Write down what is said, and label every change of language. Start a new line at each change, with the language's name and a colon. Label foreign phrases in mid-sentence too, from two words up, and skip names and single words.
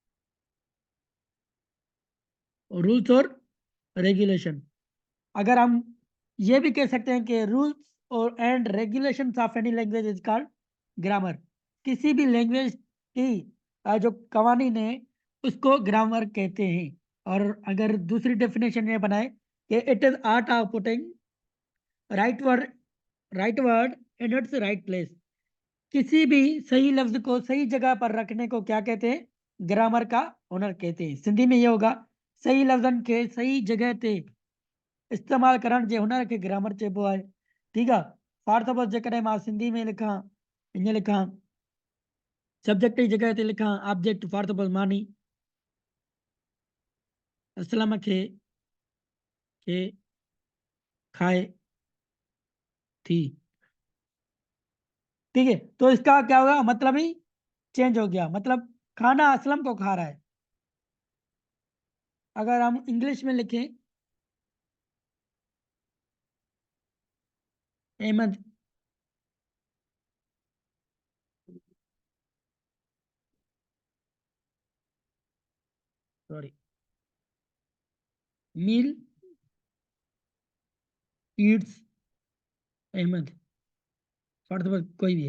Hindi: रूल्स और रेगुलेशन, अगर हम ये भी कह सकते हैं कि
English: rules and and regulations of any language is called grammar.
Hindi: किसी भी लैंग्वेज की जो कवानीन है उसको ग्रामर कहते हैं। और अगर दूसरी डेफिनेशन ये बनाए कि
English: it is art of putting right word, right word in its right place.
Hindi: किसी भी सही लफ्ज को सही जगह पर रखने को क्या कहते हैं, ग्रामर का हुनर कहते हैं।
Sindhi: सिंधी में ये होगा, सही लफ्जन के सही जगह ते इस्तेमाल करण जे हुनर खे ग्रामर चइबो आहे। ठीकु आहे।
English: for suppose
Sindhi: जेकॾहिं मां सिंधी में लिखां, ईअं लिखां, सब्जेक्ट जी जॻह ते लिखां ऑब्जेक्ट,
English: for suppose
Sindhi: मानी असलम खे खाए थी।
Hindi: ठीक है, तो इसका क्या होगा, मतलब ही चेंज हो गया, मतलब खाना असलम को खा रहा है। अगर हम इंग्लिश में लिखें,
English: Ahmed sorry meal eats Ahmed, for suppose
Hindi: कोई भी है।